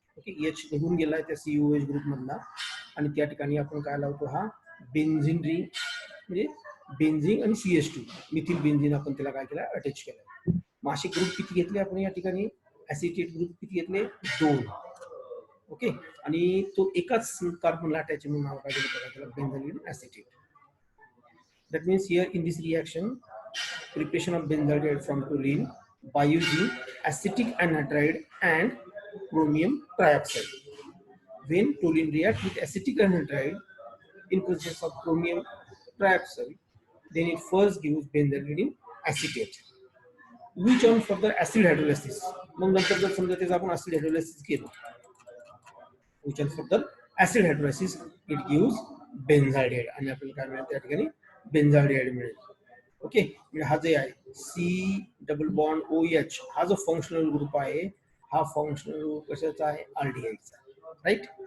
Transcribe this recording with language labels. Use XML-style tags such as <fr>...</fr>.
<mr>Okay, H निघून गेलाय त्या COH ग्रुप मधला आणि त्या ठिकाणी आपण काय लावतो हा बेन्झिन रिंग म्हणजे बेन्झिन आणि CH2 मिथिल बेन्झिन आपण त्याला काय केलं अटॅच केलं. मग असे ग्रुप किती घेतले आपण या ठिकाणी ऍसिटेट ग्रुप किती घेतले 2. ओके, आणि तो एकाच कार्बनला अटॅच म्हणून नाव काय दिलं त्याला बेन्झालिन acetate.</mr> <en>That means here in this reaction, preparation of benzaldehyde from toluene by using acetic anhydride and chromium trioxide. When toluene reacts with acetic anhydride in presence of chromium trioxide, then it first gives benzaldehyde acetate, which on further acid hydrolysis.</en> <mr>मग नंतर जर समजा त्याचा आपण acid hydrolysis केलं,</mr> <en>which on further acid hydrolysis it gives benzaldehyde</en> <mr>आणि आपल्याला काय मिळेल त्या ठिकाणी बेन्झाल्डिहाइड मिळेल. ओके, म्हणजे हा जे आहे C डबल बॉन्ड OH हा जो फंक्शनल ग्रुप आहे हा फंक्शनल ग्रुप कशाचा आहे अल्डिहाइडचा, राईट.</mr>